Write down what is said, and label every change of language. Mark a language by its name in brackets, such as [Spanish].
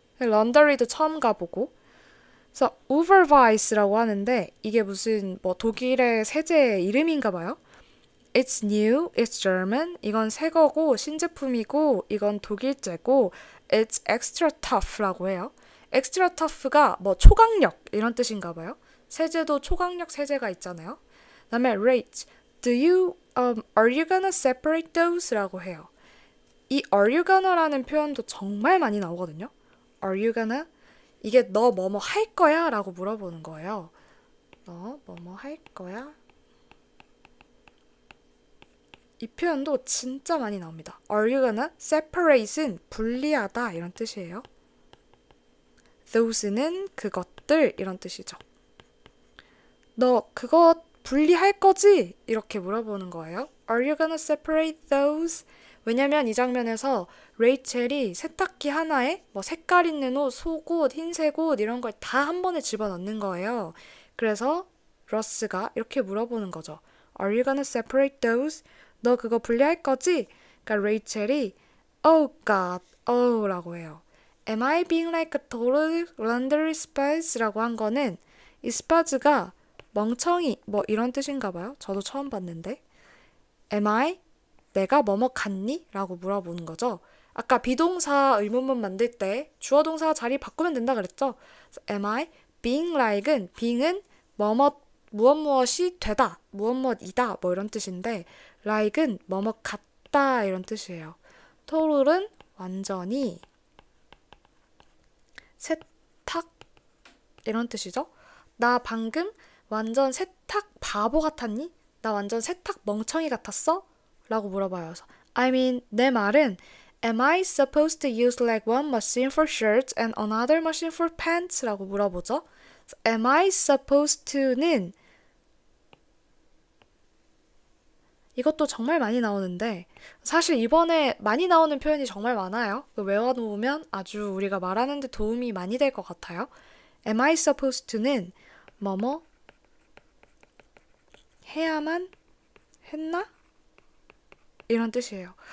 [Korean] 런더리도 처음 가보고. 그래서 우버바이스라고 하는데 이게 무슨 독일의 세제 이름인가 봐요. [English] It's new, it's German. [Korean] 이건 새 거고 신제품이고 이건 독일제고 [English] It's extra tough [Korean] 라고 해요. extra tough가 초강력 이런 뜻인가 봐요. 세제도 초강력 세제가 있잖아요. [English] 그다음에 rate, are you gonna separate those? [Korean] 라고 해요. 이 are you gonna라는 표현도 정말 많이 나오거든요. [English] Are you gonna? [Korean] 이게 너 뭐뭐 할 거야? 라고 물어보는 거예요. 너 뭐뭐 할 거야? 이 표현도 진짜 많이 나옵니다. [English] Are you gonna? [Korean] Separate은 분리하다 이런 뜻이에요. Those는 그것들 이런 뜻이죠. 너 그거 분리할 거지? 이렇게 물어보는 거예요. [English] Are you gonna separate those? [Korean] 왜냐면 이 장면에서 레이첼이 세탁기 하나에 뭐 색깔 있는 옷, 속옷, 흰색 옷 이런 걸 다 한 번에 집어넣는 거예요. 그래서 러스가 이렇게 물어보는 거죠. [English] Are you gonna separate those? [Korean] 너 그거 분리할 거지? 그러니까 레이첼이 [English] Oh God, oh [Korean] 라고 해요. [English] Am I being like a total laundry spaz? [Korean] 라고 한 거는 이 spazz가 멍청이 뭐 이런 뜻인가 봐요. 저도 처음 봤는데. [English] Am I? [Korean] 내가 뭐뭐 같니? 라고 물어보는 거죠. 아까 비동사 의문문 만들 때 주어 동사 자리 바꾸면 된다 그랬죠? [English] Am I being like [Korean] 은 being은 뭐뭐 무엇 무엇이 되다, 무엇 무엇이다 뭐 이런 뜻인데 like은 뭐뭐 같다 이런 뜻이에요. total은 완전히 세탁 이런 뜻이죠. 나 방금 완전 세탁 바보 같았니? 나 완전 세탁 멍청이 같았어? 라고 물어봐요. [English] I mean, [Korean] 내 말은 [English] Am I supposed to use like one machine for shirts and another machine for pants? [Korean] 라고 물어보죠. Am I supposed to는 이것도 정말 많이 나오는데 사실 이번에 많이 나오는 표현이 정말 많아요. 외워놓으면 아주 우리가 말하는 데 도움이 많이 될 것 같아요. Am I supposed to는 뭐뭐 해야만 했나? 이런 뜻이에요.